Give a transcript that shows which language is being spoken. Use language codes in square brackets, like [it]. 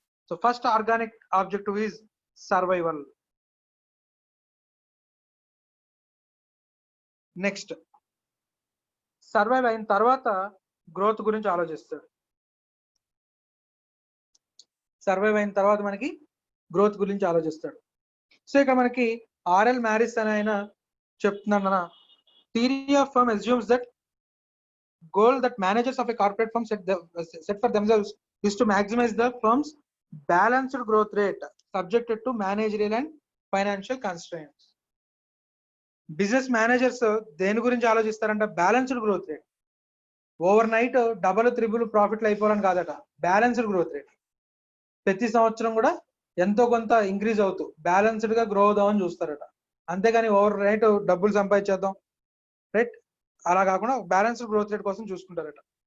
[en] So first organic objective is survival. [te] Next survive అయిన తర్వాత growth గురించి ఆలోచిస్తాడు. సర్వైవ్ అయిన తర్వాత మనకి గ్రోత్ గురించి ఆలోచిస్తాడు. సో ఇక్కడ మనకి ఆర్ఎల్ మ్యారిస్ అని ఆయన చెప్తున్నాను, [en] Theory of firm assumes that goal that managers of a corporate firm set for themselves is to maximize the firm's balanced growth rate subjected to managerial and financial constraints. [te] Business managers దేని గురించి ఆలోచిస్తారంట? Balanced growth rate. Over night double triple ప్రాఫిట్లు అయిపోవాలని కాదట, balanced growth rate. ప్రతి సంవత్సరం కూడా ఎంతో కొంత increase అవుతూ బ్యాలెన్స్డ్ గా గ్రో అవుదామని చూస్తారట. అంతేగాని ఓవర్ నైట్ డబ్బులు సంపాదించేద్దాం, రైట్, అలా కాకుండా బ్యాలెన్స్డ్ గ్రోత్ రేట్ కోసం చూసుకుంటారట.